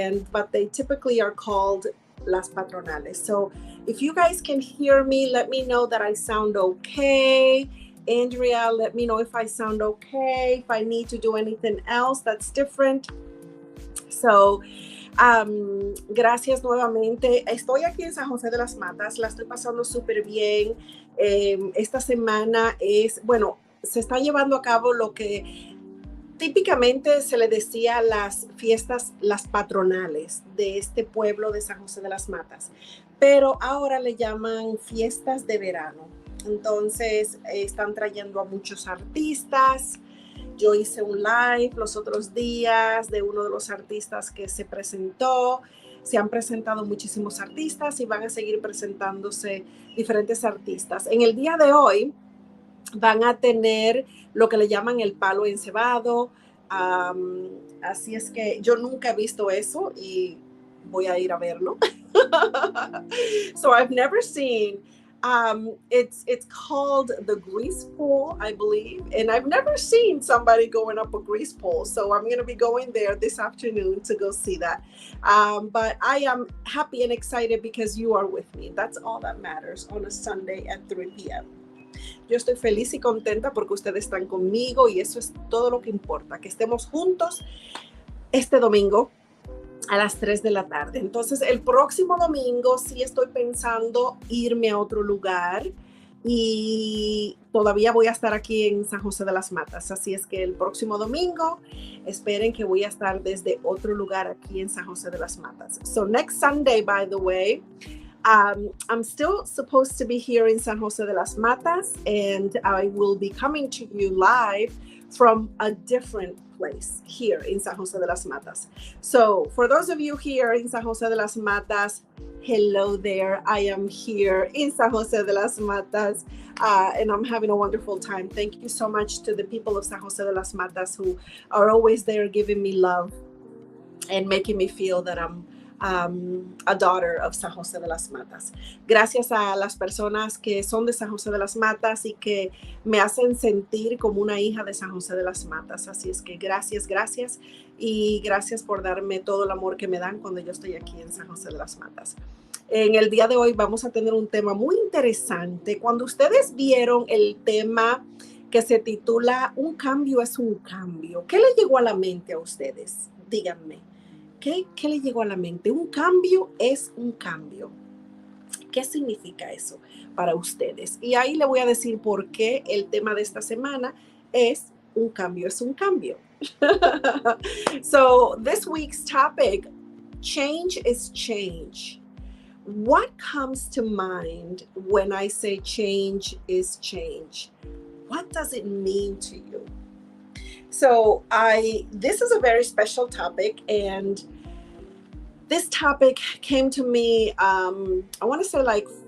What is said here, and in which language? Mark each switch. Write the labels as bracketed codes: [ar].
[en] But they typically are called Las Patronales. So if you guys can hear me, let me know that I sound okay. Andrea, let me know if I sound okay, if I need to do anything else that's different. [es] So, gracias nuevamente. Estoy aquí en San José de las Matas. La estoy pasando súper bien. Esta semana se está llevando a cabo lo que típicamente se le decía las fiestas, las patronales de este pueblo de San José de las Matas, pero ahora le llaman fiestas de verano. Entonces están trayendo a muchos artistas. Yo hice un live los otros días de uno de los artistas que se presentó. Se han presentado muchísimos artistas y van a seguir presentándose diferentes artistas. En el día de hoy van a tener lo que le llaman el palo encebado. Así es que yo nunca he visto eso y voy a ir a verlo. [en] So I've never seen, it's called the grease pole, I believe. And I've never seen somebody going up a grease pole. So I'm going to be going there this afternoon to go see that. But I am happy and excited because you are with me. That's all that matters on a Sunday at 3 p.m. [es] Yo estoy feliz y contenta porque ustedes están conmigo y eso es todo lo que importa, que estemos juntos este domingo a las 3 de la tarde. Entonces, el próximo domingo sí estoy pensando irme a otro lugar y todavía voy a estar aquí en San José de las Matas. Así es que el próximo domingo esperen que voy a estar desde otro lugar aquí en San José de las Matas. [en] So next Sunday, by the way, I'm still supposed to be here in San Jose de las Matas, and I will be coming to you live from a different place here in San Jose de las Matas. So for those of you here in San Jose de las Matas, hello there. I am here in San Jose de las Matas, and I'm having a wonderful time. Thank you so much to the people of San Jose de las Matas who are always there giving me love and making me feel that I'm a daughter of San José de las Matas. [es] Gracias a las personas que son de San José de las Matas y que me hacen sentir como una hija de San José de las Matas. Así es que gracias y gracias por darme todo el amor que me dan cuando yo estoy aquí en San José de las Matas. En el día de hoy vamos a tener un tema muy interesante. Cuando ustedes vieron el tema que se titula Un cambio es un cambio, ¿qué le llegó a la mente a ustedes? Díganme. ¿Qué le llegó a la mente? Un cambio es un cambio. ¿Qué significa eso para ustedes? Y ahí le voy a decir por qué el tema de esta semana es un cambio es un cambio. [en] So this week's topic, change is change. What comes to mind when I say change is change? What does it mean to you? So this is a very special topic, and this topic came to me, I want to say like